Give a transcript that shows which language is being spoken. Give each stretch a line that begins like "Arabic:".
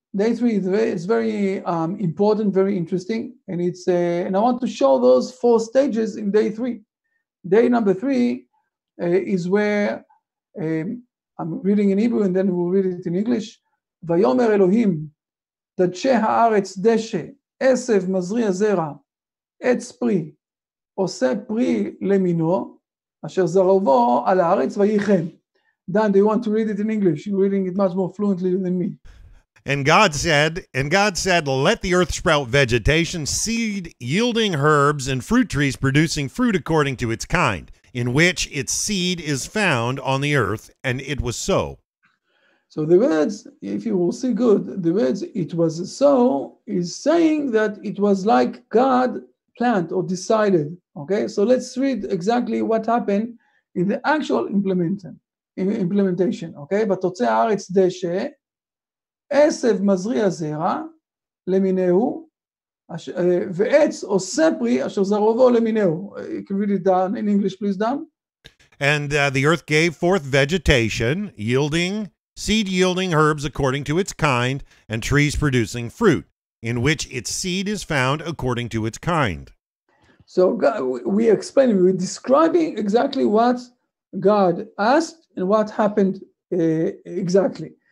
English: Day 3 is very important, very interesting, and it's and I want to show those 4 stages in day 3. Day number 3 is where I'm reading in Hebrew, and then we'll read it in English.
Hebrew: ויאמר אלוהים, דשא הארץ דשא, עשב מזריע זרע, עץ פרי, עושה פרי למינו, אשר זרעו על הארץ ויחן.
English: Dan, do you want to read it in English? You're reading it much more fluently than me. And God said, let the earth sprout vegetation, seed yielding herbs, and fruit trees producing fruit according to its kind, in which its seed is found on the earth, and it was so. So the words, if you will see good, the words "it was so" is saying that it was like God planned or decided. Okay, so let's read exactly what happened in the actual implementation.
Hebrew: Okay, בתוצא הארץ דשא, עשב מזריע זרע למיניהו, ועץ עושה פרי אשר זרעו למיניהו.
English: You can read it down in English, please, Dan. And the earth gave forth vegetation, seed yielding herbs according to its kind, and trees producing fruit, in which its seed is found according to its kind. So we're describing exactly what God asked and what happened exactly.